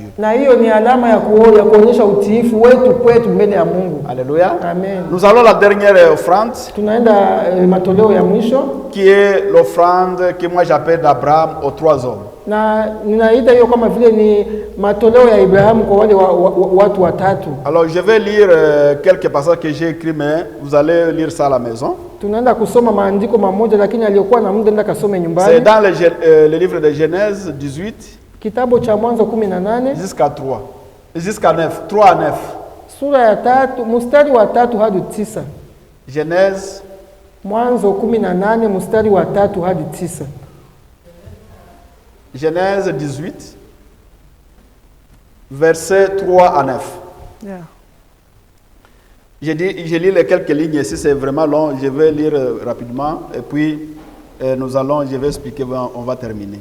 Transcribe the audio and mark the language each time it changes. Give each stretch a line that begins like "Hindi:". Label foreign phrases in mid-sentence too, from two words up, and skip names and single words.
Swahili: Na hiyo ni alama ya kuonyesha utiifu wetu kwetu mbele ya Mungu.
French: Alléluia. Amen. Nous allons la dernière offrande.
Swahili: Tunaenda matoleo ya mwisho,
French: qui est l'offrande que moi j'appelle d'Abraham aux 3 hommes.
Swahili: Na ninaita hiyo kama vile ni matoleo ya Ibrahimu kwa wale watu watatu.
French: Alors je vais lire quelques passages que j'ai écrits, mais vous allez lire ça à la maison.
Swahili: Tunaenda kusoma maandiko mamoja, lakini aliyokuwa na muda nenda kasome nyumbani.
French: C'est dans le livre de Genèse 18.
Swahili: Kitabu cha Mwanzo 18
French: jusqu'à 3. Jusqu'à 9. 3 à 9.
Swahili: Sura ya 3 mstari wa 3 hadi 9.
French: Genèse
Swahili: Mwanzo 18 mstari wa 3 hadi 9.
French: Genèse 18 versets 3 à 9. Yeah. Je lis les quelques lignes ici, c'est vraiment long, je vais lire rapidement et puis je vais expliquer, on va terminer.